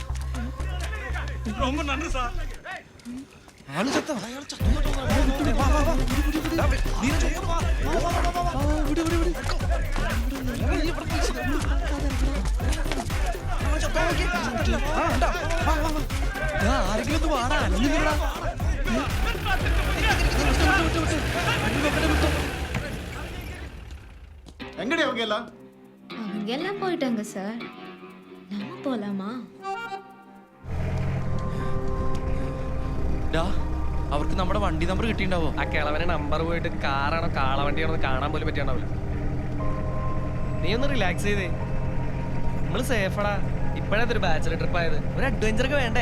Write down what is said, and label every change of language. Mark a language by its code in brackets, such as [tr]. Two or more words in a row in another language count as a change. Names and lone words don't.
[ml] ആള് ചത്ത ആരെങ്കിലും ഒന്ന് വാടാ [ta] எங்கடி அவங்க எல்லாம் அவங்க எல்லாம் போயிட்டாங்க சார். நம்ம போலாமா? [ml] അവർക്ക് നമ്മുടെ വണ്ടി നമ്പർ കിട്ടിണ്ടാവോ? ആ കിളവനെ നമ്പർ പോയിട്ട് കാറാണോ കാളവണ്ടിയാണോ കാണാൻ പോലും പറ്റിയുണ്ടാവില്ല. നീ ഒന്ന് റിലാക്സ് ചെയ്തേ, നമ്മള് സേഫടാ. ഇപ്പഴത്തെ ഒരു [en] bachelor trip [ml] ആയത്, ഒരു അഡ്വഞ്ചർ ഒക്കെ വേണ്ടേ?